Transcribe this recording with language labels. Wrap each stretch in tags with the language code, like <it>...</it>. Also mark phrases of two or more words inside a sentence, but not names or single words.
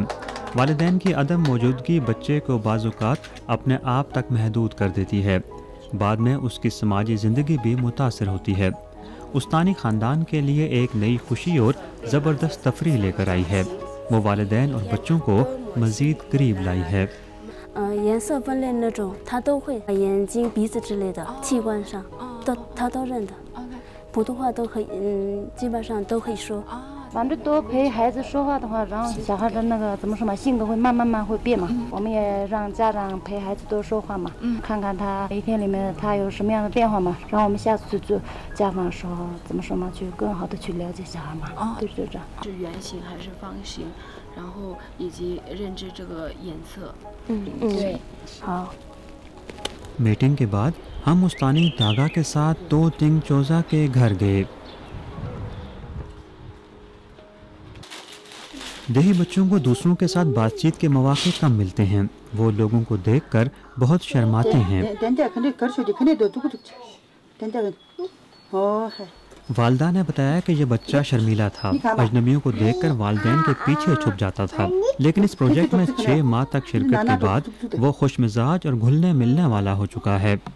<ur>والدین کی عدم موجودگی بچے کو بعض اوقات اپنے آپ تک محدود کر دیتی ہے. بعد میں اس کی سماجی زندگی بھی متاثر ہوتی ہے. استانی خاندان کے لیے ایک نئی خوشی اور زبردست تفریح لے کر آئی ہے. وہ والدین اور بچوں کو مزید قریب لائی ہے.</ur> <zh>颜色分类那种，他都会，眼睛、鼻子之类的器官上，他都认得，普通话都可以，基本上都可以说。反正多陪孩子说话的话，然后小孩的那个怎么说嘛，性格会慢慢会变嘛。我们也让家长陪孩子多说话嘛，看看他一天里面他有什么样的变化嘛，然后我们下次做家访的时候怎么说嘛，去更好的去了解小孩嘛。对这样。是圆形还是方形，然后以及认知这个颜色。对，好。</zh> <ur>میٹنگ کے بعد ہم استانی داگا کے ساتھ دو تنگ چوزا کے گھر گئے. دیہی بچوں کو دوسروں کے ساتھ بات چیت کے مواقع کم ملتے ہیں. وہ لوگوں کو دیکھ کر بہت شرماتے ہیں۔ والدہ نے بتایا کہ یہ بچہ شرمیلا تھا، اجنبیوں کو دیکھ کر والدین کے پیچھے چھپ جاتا تھا، لیکن اس پروجیکٹ میں 6 ماہ تک شرکت کے بعد وہ خوش مزاج اور گھلنے ملنے والا ہو چکا ہے.</ur>